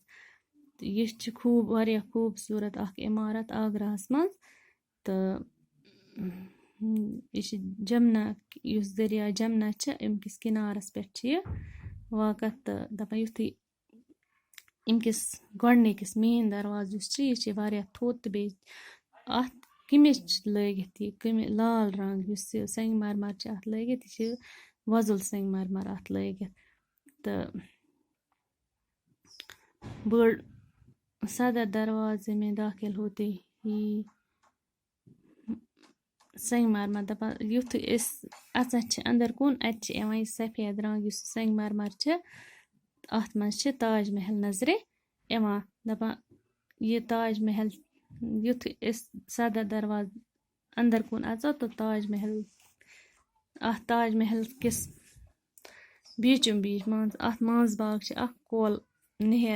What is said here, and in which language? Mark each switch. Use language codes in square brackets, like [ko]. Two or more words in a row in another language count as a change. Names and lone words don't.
[ks] تہٕ یہِ چھِ واریاہ خوبصورت اکھ عمارت آگراہس منٛز تہٕ یہِ چھِ جمنا یُس دریا جمنا چھِ امہِ کِس کِنارس پٮ۪ٹھ چھِ یہِ واقع تہٕ دپان یُتھُے امہِ کِس گۄڈنِکِس مین دروازٕ یُس چھِ یہِ چھِ واریاہ تھوٚد تہٕ بیٚیہِ اتھ قمِچ چھِ لٲگِتھ یہِ لال رنگ یُس یہِ سنگ مرمر چھِ اتھ لٲگِتھ یہِ چھِ وۄزُل سنگ مرمر اتھ لٲگِتھ تہٕ بٔڑ [ur] صدر دروازے میں داخل ہوتے ہی [ks] سنگ مرمر دپان یُتھُے أسۍ اژان چھِ انٛدر کُن اتہِ چھِ یِوان یہِ سفید رنگ یُس سنگ مرمر چھِ اتھ منٛز چھِ تاج محل نظرِ یِوان. دپان یہِ تاج محل یُتھُے أسۍ صدر دروازٕ انٛدر کُن اژو تہٕ تاج محل اتھ تاج محل کِس بیٖچوٗ بیٖچ مان ژٕ اتھ منٛز باگ چھِ اکھ کۄل نہر.